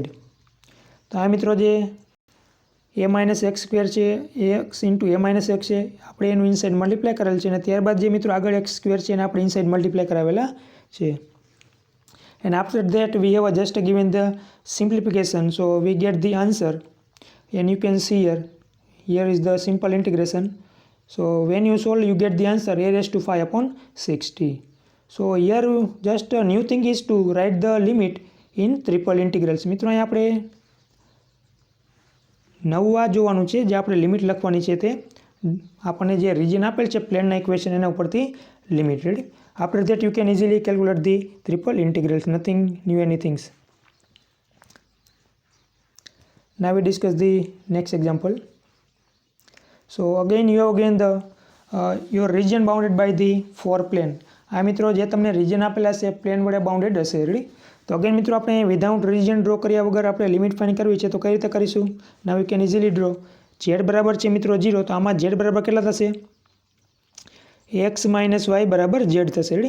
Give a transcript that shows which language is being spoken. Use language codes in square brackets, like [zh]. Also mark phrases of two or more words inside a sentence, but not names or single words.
[gu] તો આ મિત્રો જે [en] a minus x square [gu] છે [en] x into a minus x [gu] છે આપણે એનું [en] inside multiply [gu] કરેલ છે અને ત્યારબાદ જે મિત્રો આગળ [en] x square [gu] છે એને આપણે [en] inside multiply [gu] કરાવેલા છે. [en] and after that we have just given the simplification. so we get the answer and you can see here is the simple integration. So when you solve you get the answer a raised to 5 upon 60. So here just a new thing is to write the limit in triple integrals. [gu] મિત્રો અહીં આપણે નવું આ જોવાનું છે જે આપણે લિમિટ લખવાની છે તે આપણને જે રીજન આપેલ છે પ્લેનના ઇક્વેશન એના ઉપરથી લિમિટ. રેડી? [en] after that you can easily calculate the triple integrals. nothing new anythings. Now we discuss the next example. So again you have again the your region bounded by the four plane. [gu] આ મિત્રો જે તમને રીજન આપેલા છે પ્લેન વડે બાઉન્ડેડ હશે. રેડી? તો અગેન મિત્રો આપણે [en] without region [gu] ડ્રો કર્યા વગર આપણે લિમિટ ફાઇન્ડ કરવી છે તો કઈ રીતે કરીશું? [en] now you can easily draw. [gu] ઝેડ બરાબર છે મિત્રો 0 તો આમાં ઝેડ બરાબર કેટલા થશે? [en] x minus y [gu] બરાબર ઝેડ થશે. રેડી?